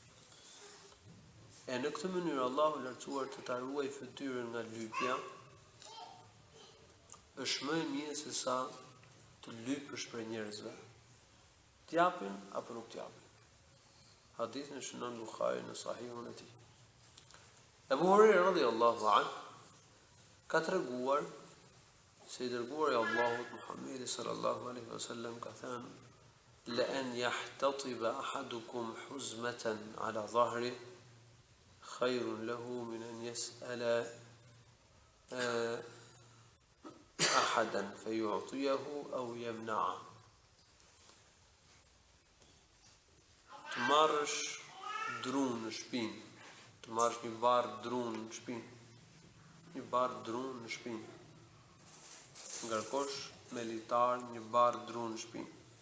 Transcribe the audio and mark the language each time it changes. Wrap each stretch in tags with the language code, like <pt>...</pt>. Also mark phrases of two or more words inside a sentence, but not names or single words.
<sq>E në këtë mënyrë Allahu i lartësuar të ta ruaj fytyrën nga lypja, është më e mirë se sa të lypësh për njerëzve, t'japin apo nuk t'japin. Hadithin e shënon Buhari në Sahihun e tij. Abu Huraira</sq> <ar>رضي الله عنه</ar> <sq>ka treguar se i dërguari I Allahut Muhammedi</sq> <ar>صلى الله عليه وسلم</ar> <sq>ka thënë:</sq> <ar>"لأن يحتطب أحدكم حزمة على ظهره خير له من أن يسأل أحدا فيعطيه أو يمنعه."</ar> <sq>Të marrësh drun në shtëpinë, të marrësh një barr drun në shtëpinë, ngarkosh me litar një barr drun në shtëpinë</sq>